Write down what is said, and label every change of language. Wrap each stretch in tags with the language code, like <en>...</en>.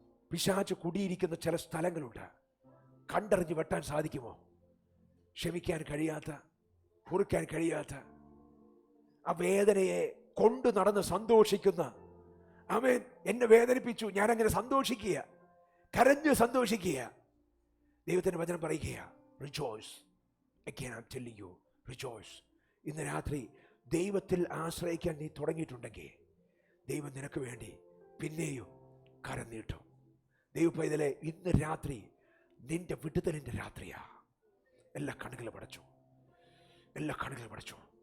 <ml>പിശാച് കുടിയിരിക്കുന്ന ചില സ്ഥലങ്ങളുണ്ട്. കണ്ടറിഞ്ഞ് വെട്ടാൻ സാധിക്കുമോ? ക്ഷമിക്കാൻ കഴിയാത്ത, പൊറുക്കാൻ കഴിയാത്ത, ആ വേദനയെ കൊണ്ടു നടന്ന് സന്തോഷിക്കുന്ന, ആമേൻ എന്നെ വേദനിപ്പിച്ചു, ഞാനങ്ങനെ സന്തോഷിക്കുക, കരഞ്ഞ് സന്തോഷിക്കുക. ദൈവത്തിന്റെ വചനം പറയുക, rejoice.</ml> <en>Again I'm telling you, rejoice.</en> <ml>ഇന്ന് രാത്രി ദൈവത്തിൽ ആശ്രയിക്കാൻ നീ തുടങ്ങിയിട്ടുണ്ടെങ്കിൽ ദൈവം നിനക്ക് വേണ്ടി പിന്നെയും കരം നീട്ടും. ദൈവ പൈതലേ, ഇന്ന് രാത്രി നിന്റെ വിടുതലിന്റെ രാത്രിയാ. എല്ലാ കണ്ണുകളും അടച്ചു, എല്ലാ കണ്ണുകളും അടച്ചു.</ml>